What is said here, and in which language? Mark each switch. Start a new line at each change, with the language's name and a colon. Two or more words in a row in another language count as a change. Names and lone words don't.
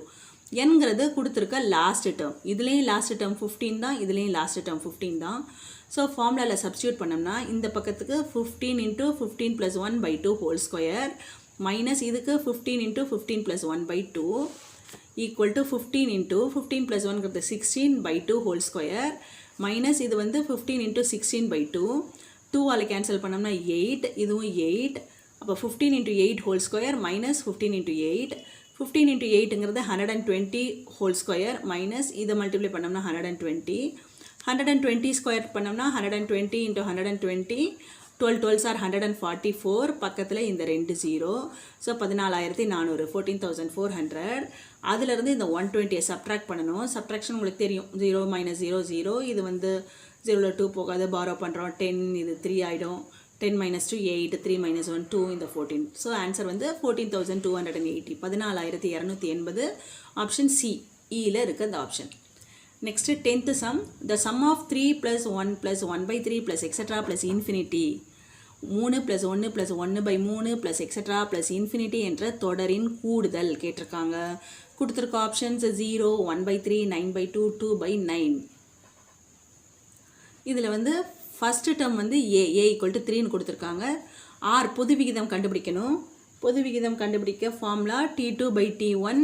Tamil: என்கிறது கொடுத்துருக்க
English: last term,
Tamil: இதுலேயும்
English: last term
Tamil: 15 தான், இதுலேயும்
English: last term
Tamil: 15 தான்.
English: so formulaவில் substitute
Tamil: பண்ணோம்னா இந்த பக்கத்துக்கு
English: 15 into 15 plus 1/2 whole square மைனஸ் இதுக்கு 15 into 15 plus 1/2 equal to 15 into 15 plus 1ங்கிறது 16/2 whole square மைனஸ்
Tamil: இது வந்து
English: 15 into 16/2, 2ஆல் கேன்சல் பண்ணோம்னா 8, இதுவும் 8. அப்போ 15 into 8 whole square மைனஸ் 15 into 8. 15 into 8ங்கிறது 120 whole square மைனஸ் இதை மல்டிப்ளை பண்ணோம்னா 120. 120 ஸ்கொயர் பண்ணோம்னா 120 into 120, 12 12s are 144,
Tamil: பக்கத்தில் இந்த 2 0.
English: ஸோ 14,400, 14,400.
Tamil: அதிலிருந்து இந்த 120 சப்ட்ராக்ட் பண்ணணும். சப்ட்ராக்ஷன் உங்களுக்கு தெரியும், 0 minus 0 0, இது வந்து 0ல் 2 போகாது, பாரோ பண்ணுறோம், 10 இது 3 ஆகிடும்.
English: 10 minus 2 8, 3 minus 1 2, இந்த 14. so answer வந்து 14,280, 14,280.
Tamil: ஆப்ஷன் சி இயில் இருக்குது அந்த ஆப்ஷன்.
English: next 10th sum, the sum of 3 plus 1 plus 1/3 plus etc. plus infinity, 3 plus 1 plus 1/3 plus etc. plus infinity
Tamil: என்ற தொடரின் கூடுதல் கேட்டிருக்காங்க. கொடுத்துருக்க ஆப்ஷன்ஸ் 0, 1/3, 9/2, 2/9. இதில் வந்து
English: first term
Tamil: வந்து ஏ
English: equal to
Tamil: 3ன்னு கொடுத்துருக்காங்க. ஆர் பொது விகிதம் கண்டுபிடிக்கணும். பொது விகிதம் கண்டுபிடிக்க ஃபார்முலா T2/T1.